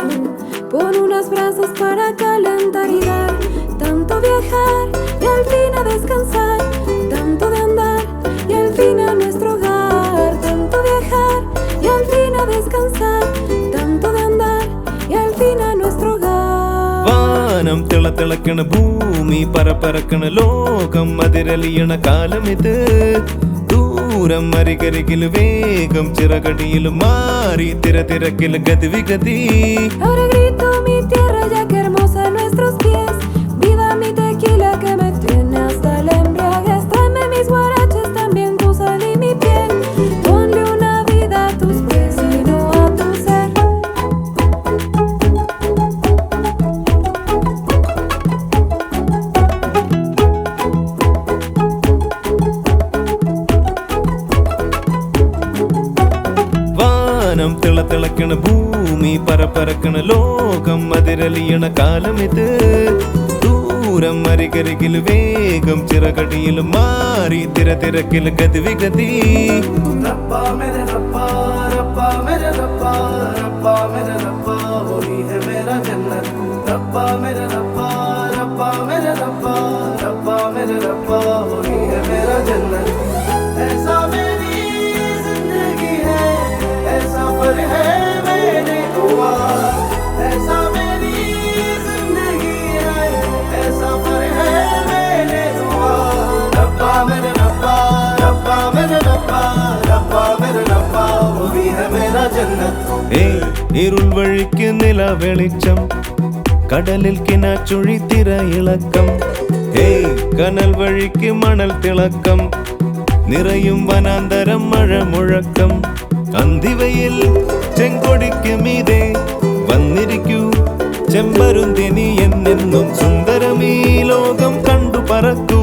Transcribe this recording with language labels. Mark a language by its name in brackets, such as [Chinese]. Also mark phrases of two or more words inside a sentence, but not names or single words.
[Spanish] Pon unos brazos para calentar y dar. Tanto viajar y al fin a descansar. Tanto de andar y al fin a nuestro hogar. Tanto viajar y al fin a descansar. Tanto de andar y al fin a nuestro hogar. [Malayalam] വാനം തിളതിളക്കണ ഭൂമി പറപ്പറക്കണ ലോകം അതിരലിയണ കാലമിത് ദൂരം അരികരികില് വേഗം ചിറകടിയിലും മാറി തിരക്കില് ഗതിവിഗതി [Spanish] Ahora grito mi tierra ya que hermosa nuestros pies. Viva mi tequila que me tiene hasta el embriaguez. Tráeme mis guaraches, también tu sal y mi piel. Ponle una vida a tus pies y no a tu ser. [Malayalam] വാനം തിളതിളക്കണ ഭൂമി പറപ്പറക്കണ ലോകം അതിരലിയണ കാലമിത് ദൂരം അരികരികില് വേഗം ചിറകടിയിലും മാറി തിരക്കില് ഗതിവിഗതി [Hindi] रब्बा मेरे रब्बा रब्बा मेरे रब्बा रब्बा मेरे रब्बा वही है मेरा जन्नत रब्बा मेरे रब्बा रब्बा मेरे रब्बा रब्बा मेरे रब्बा वही है मेरा जन्नत ऐसा मेरी जिंदगी है ऐसा पर है मेरी दुआ ऐसा मेरी जिंदगी है ऐसा पर है मेरी दुआ रब्बा मेरे रब्बा रब्बा मेरे रब्बा रब्बा मेरे रब्बा वही है मेरा जन्नत [Malayalam] ഇരുൾ വഴിക്ക് നില വെളിച്ചം കടലിൽ കിനാച്ചുഴി തിരയിളക്കം കനൽ വഴിക്ക് മണൽ തിളക്കം നിറയും വനാന്തരം മഴ മുഴക്കം അന്തിവയിൽ ചെങ്കൊടിക്ക് മീതെ വന്നിരിക്കൂ ചെമ്പരുന്തിനി എന്നെന്നും സുന്ദരമീ ലോകം കണ്ടു പറക്കൂ